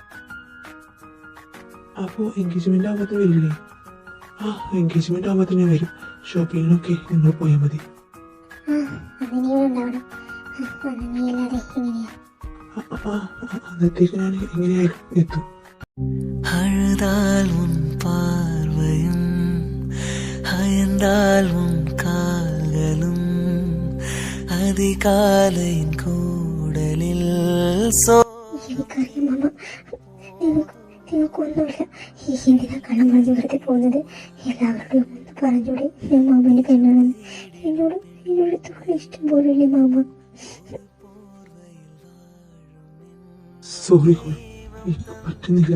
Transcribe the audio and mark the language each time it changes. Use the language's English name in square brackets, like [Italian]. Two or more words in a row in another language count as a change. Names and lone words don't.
[Malayalam] അപ്പോൾ എൻഗേജ്മെൻ്റ് ആകുമ്പോൾ വരില്ലേ? എൻഗേജ്മെൻ്റ് ആകുമ്പോൾ ഞാൻ വരും. ഷോപ്പിങ്ങിനൊക്കെ നിങ്ങൾ പോയാൽ മതി. അതിനെ ഉണ്ടാവണം. നീ അല്ലാതെ എങ്ങനെയാ? അന്നത്തേക്ക് ഞാൻ എങ്ങനെയായാലും എത്തും. [Tamil] அழுதால் உன் பார்வையும் அயர்ந்தால் உன் கால்களும் அதிகாலையின் கூடலில் [Malayalam] എനിക്കറിയാം മാമ, നിങ്ങൾക്കൊന്നുമില്ല. എന്തിനാ കള്ളം പറഞ്ഞ് വെറുതെ പോകുന്നത്? എല്ലാവരോടും ഒന്ന് പറഞ്ഞൂടെ ഞാൻ മാമന്റെ പെണ്ണാണെന്ന്? എന്നോട് ഇത്ര ഇഷ്ടം പോലില്ലേ മാമ? സോറി കോഴി, എനിക്ക് പറ്റുന്നില്ല.